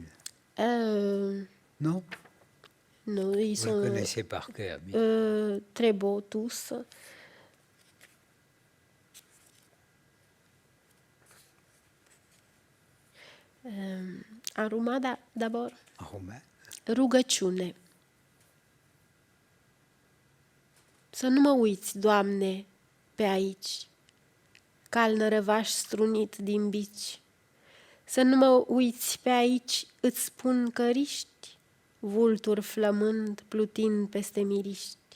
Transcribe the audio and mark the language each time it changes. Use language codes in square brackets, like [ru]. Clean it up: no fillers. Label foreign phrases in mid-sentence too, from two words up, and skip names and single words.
[fr] Non? Non, ils Vous sont le connaissez par cœur. Mais... très beaux tous. En roumain d'abord. En roumain. [ro] Rugăciune. Să nu mă uiți, Doamne, pe aici, cal nărăvaș strunit din bici. Să nu mă uiți pe aici, îți spun căriști, vulturi flămând, plutind peste miriști.